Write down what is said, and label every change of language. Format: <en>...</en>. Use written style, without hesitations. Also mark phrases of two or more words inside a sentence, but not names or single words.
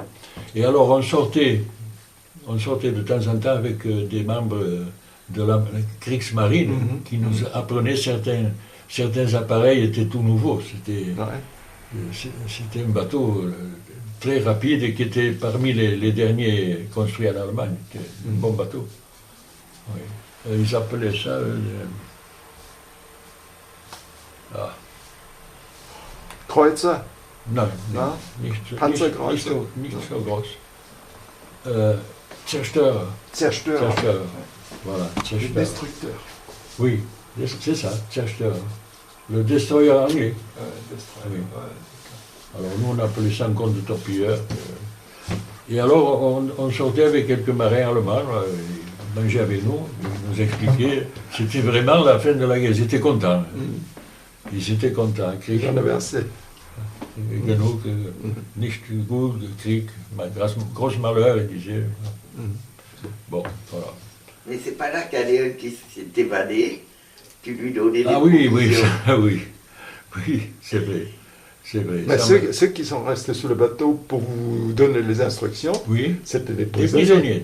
<fr>Et alors on sortait de temps en temps avec des membres de la Kriegsmarine qui nous apprenaient certains appareils étaient tout nouveaux. C'était un bateau très rapide et qui était parmi les derniers construits en Allemagne. C'était un bon bateau. Oui. Ils appelaient ça...</fr> <de>Kreuzer. Nein, nicht so groß. Zerstörer.</de> <fr>Voilà, Zerstörer. Le destructeur. Oui, c'est ça, Zerstörer. Le destroyer anglais. Oui. Alors nous on appelait ça un compte de torpilleurs. Et alors on sortait avec quelques marins allemands, ils mangeaient avec nous, ils nous expliquaient. C'était vraiment la fin de la guerre, ils étaient contents. Ils étaient contents. J'en avais assez.</fr> <de>Genug, nicht gut, Krieg,</de> <fr>gros malheur, il disait. Bon, voilà. Mais c'est pas là qu'il y a Léon qui s'est évadé, tu lui donnais des oui, c'est vrai. C'est vrai. Mais ceux qui sont restés sur le bateau pour vous donner les instructions, c'était des prisonniers.</fr>